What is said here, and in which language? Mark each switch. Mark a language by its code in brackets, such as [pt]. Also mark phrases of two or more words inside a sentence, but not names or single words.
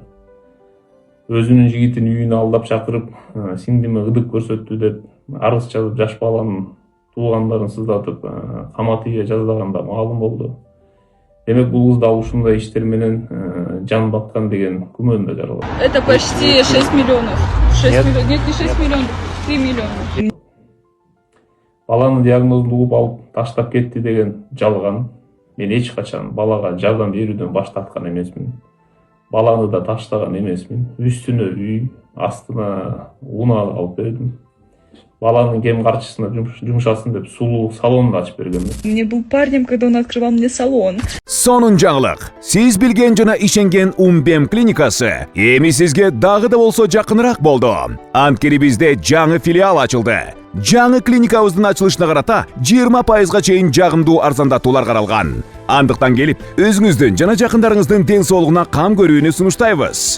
[ky] Өзүнүн жигитин үйүнө алдап чакырып, сиңдиме ыдык көрсөттү деп арыз жазып, жаш баланын туугандарын сыздатып, каматыйга жаздаганда маалым болду. Демек бул кыз да ушундай иштер менен жан баткан деген күмөн да жаралат. [ru] Это почти 6 миллионов. 6 миллионов. Нет, не 6 миллионов, 3 миллиона. [ky] Баланын диагнозун угуп алып таштап кетти деген жалган. Мен эч качан балага жардам берүүдөн баш тарткан эмесмин. Баланы да таштаган эмесмин. Үстүнө үй, астына унаа алып бердим. Баланын кем карчысына жумшасын деп сулуу салонду ачып бергенмин. [ru] Мне был парнем, когда он открывал мне салон. [ky] Сонун жаңылык. Сиз билген жана ишенген Умбем клиникасы эми сизге дагы да болсо жакыныраак болду. Анткени бизде жаңы филиал ачылды. Жаңы клиникабыздын ачылышына карата 20%га чейин жагымдуу арзандатуулар каралган. Андыктан келип, өзүңүздүн жана жакындарыңыздын ден соолугуна кам көрүүнү сунуштайбыз.